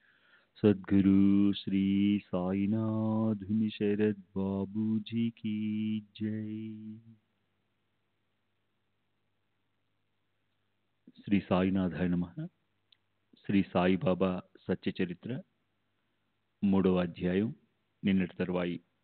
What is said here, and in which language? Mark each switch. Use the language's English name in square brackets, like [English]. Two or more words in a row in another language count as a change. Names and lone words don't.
[Hindi] सद्गुरु श्री साईनाथ शरद बाबू जी की जय। [Sanskrit] శ్రీ సాయినాథాయ నమః. [Telugu] శ్రీ సాయిబాబా సత్యచరిత్ర 3వ అధ్యాయం, నిన్నటి తరువాయి.